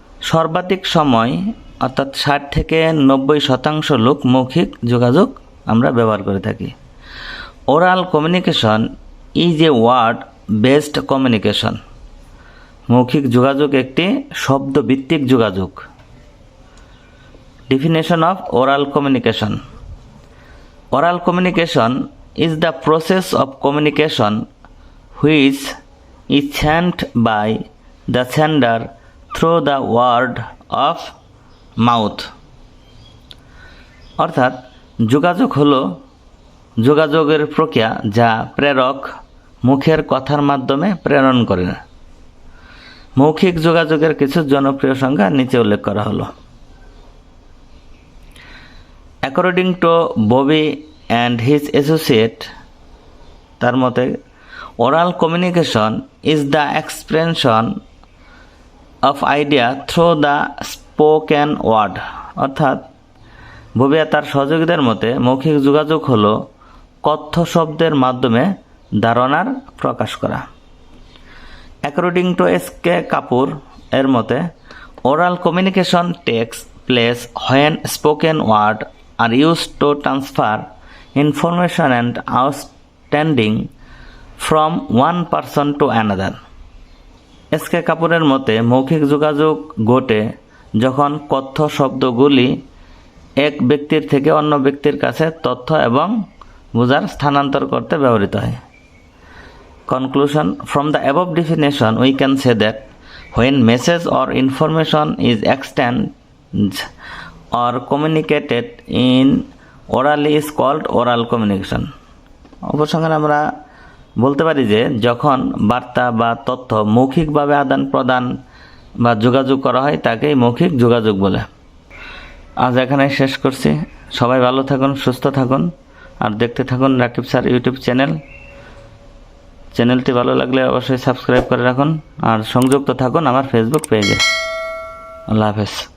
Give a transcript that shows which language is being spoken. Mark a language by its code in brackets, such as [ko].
[bn] সর্বাধিক সময় অর্থাৎ 60 থেকে 90% লোক মৌখিক যোগাযোগ আমরা ব্যবহার করে থাকি। [en] Oral communication is a word based communication. [bn] মৌখিক যোগাযোগ একটি শব্দভিত্তিক যোগাযোগ। [en] Definition of oral communication. Oral communication is the process of communication which is sent by the sender through the word of mouth. [bn] অর্থাৎ যোগাযোগ হলো যোগাযোগের প্রক্রিয়া যা প্রেরক মুখের কথার মাধ্যমে প্রেরণ করে। মৌখিক যোগাযোগের কিছু জনপ্রিয় সংজ্ঞা নিচে উল্লেখ করা হলো। [en] According to Bobby and his associate, [bn] তার মতে [en] oral communication is the expression of idea through the spoken word. [bn] অর্থাৎ ববি তার সহযোগীদের মতে মৌখিক যোগাযোগ হলো কথ্য শব্দের মাধ্যমে ধারণার প্রকাশ করা। [en] According to S.K. Kapoor [bn] এর মতে [en] oral communication takes place when spoken word are used to transfer information and understanding from one person to another. [bn] SK কাপুরের মতে মৌখিক যোগাযোগ ঘটে যখন কথ্য শব্দগুলি এক ব্যক্তির থেকে অন্য ব্যক্তির কাছে তথ্য এবং বোঝার স্থানান্তর করতে ব্যবহৃত হয়। [en] Conclusion: From the above definition we can say that when message or information is exchanged or communicated in orally is called oral communication. [bn] উপসংহারে আমরা বলতে পারি যে যখন বার্তা বা তথ্য মৌখিকভাবে আদান প্রদান বা যোগাযোগ করা হয় তাকেই মৌখিক যোগাযোগ বলে। আজ এখানে শেষ করছি। সবাই ভালো থাকুন, সুস্থ থাকুন আর দেখতে থাকুন রাকিব স্যার ইউটিউব চ্যানেলটি ভালো লাগলে অবশ্যই সাবস্ক্রাইব করে রাখুন আর সংযুক্ত থাকুন আমার ফেসবুক পেজে। আল্লাহ হাফেজ।